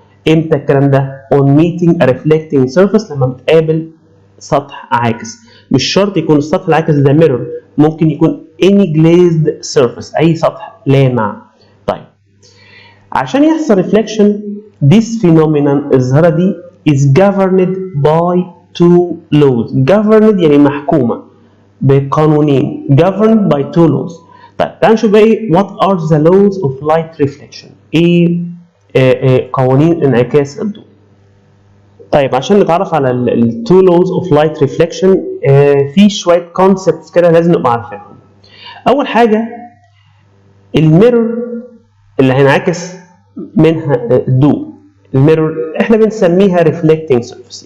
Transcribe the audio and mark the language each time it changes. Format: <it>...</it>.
<ar>امتى الكلام ده؟</ar> <en>on meeting a reflecting surface</en> <ar>لما بتقابل سطح عاكس. مش شرط يكون السطح العاكس ده mirror، ممكن يكون</ar> <en>any glazed surface</en> <ar>اي سطح لامع. طيب عشان يحصل</ar> <en>reflection this phenomenon</en> <ar>الظاهرة دي</ar> <en>is governed by two laws.</en> <ar>governed يعني محكومة بقانونين.</ar> <en>governed by two laws.</en> <ar>طيب تعالوا نشوف بقى ايه</ar> <en>what are the laws of light reflection.</en> <ar>ايه قوانين انعكاس الضوء. طيب عشان نتعرف على ال two laws of light reflection في شوية concepts كده لازم نبقى عارفينهم. أول حاجة الميرور اللي هينعكس منها الضوء، الميرور احنا بنسميها reflecting surface.</ar>